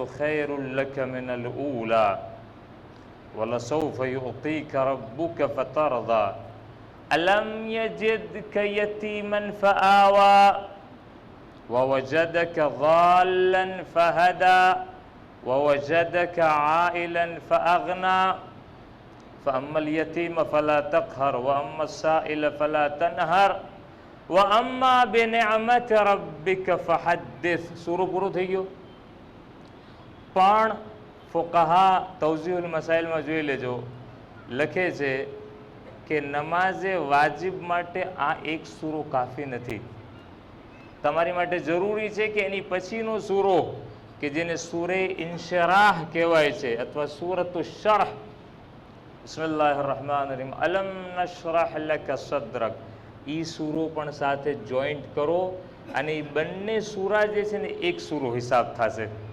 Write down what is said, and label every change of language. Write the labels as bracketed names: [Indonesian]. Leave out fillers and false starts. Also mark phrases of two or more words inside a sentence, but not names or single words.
[Arabic] خير لك من الأولى ولسوف يعطيك ربك فترضى ألم يجدك يتيما فآوى ووجدك ضالًا فهدى ووجدك عائلاً فأغنى فأما اليتيم فلا تقهر وأما السائل فلا تنهر وأما بنعمة ربك فحدث. [Gujarati] સૂરો પૂરો થઈ ગયો. પણ ફુકાહા તૌઝીહુલ મસાઇલમાં જોઈ લેજો, લખે છે કે નમાઝે વાજિબ માટે આ એક સૂરો કાફી નથી. તમારી માટે જરૂરી છે કે એની પછીનો સૂરો કે જેને સૂરે ઇન્શરાહ કહેવાય છે અથવા સૂરતુ શરહ, [Arabic] بسم الله الرحمن الرحيم ألم نشرح لك صدرك, [Gujarati] એ સૂરો પણ સાથે જોઈન્ટ કરો અને એ બંને સૂરા જે છે ને એક સૂરો હિસાબ થશે.